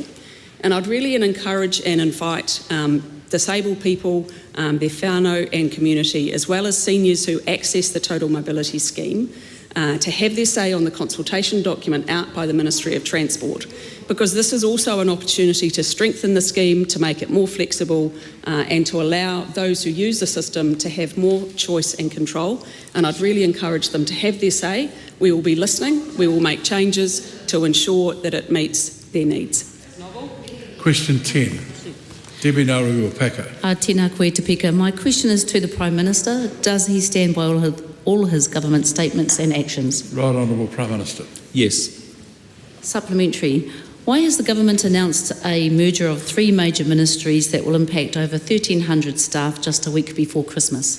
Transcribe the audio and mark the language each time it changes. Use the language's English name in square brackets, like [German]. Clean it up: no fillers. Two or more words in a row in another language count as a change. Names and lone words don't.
[English] And I'd really encourage and invite disabled people, their whānau and community, as well as seniors who access the total mobility scheme, to have their say on the consultation document out by the Ministry of Transport, because this is also an opportunity to strengthen the scheme, to make it more flexible, and to allow those who use the system to have more choice and control. And I'd really encourage them to have their say. We will be listening. We will make changes to ensure that it meets their needs. Question 10. Debbie Nauru-Paka. [Māori] Tēnā koe te pika. [English] My question is to the Prime Minister. Does he stand by all his government statements and actions? Right Honourable Prime Minister. Yes. Supplementary. Why has the government announced a merger of 3 major ministries that will impact over 1,300 staff just a week before Christmas?